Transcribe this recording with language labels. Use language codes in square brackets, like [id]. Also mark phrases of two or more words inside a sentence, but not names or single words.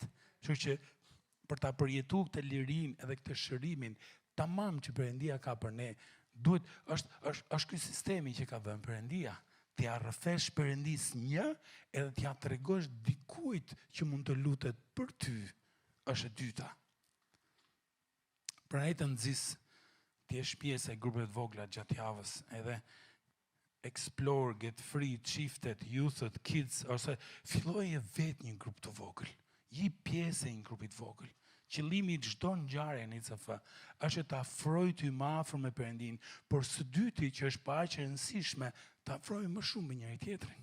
[sq] Kështu që për ta përjetuar këtë lirinë edhe këtë shërimin tamam që Perëndia ka për ne, është ky sistemi që ka dhënë Perëndia. T'ia rrëfesh Perëndis një, edhe t'ia tregosh dikujt që mund të lutet për ty, është e dyta. Pra e të nxis, ti jesh pjesë e grupeve të vogla gjatë javës, edhe [en] explore, get free, [sq] çiftet, youthët, kids, ose filloje vetë një grup të vogël. Je pjesë e një grupi të vogël. Qëllimi i çdo ngjarje në ICF është të afrojë ty më afër me Perëndin, por së dyti që është pa aq e rëndësishme, të afrojë më shumë me njëri tjetrin.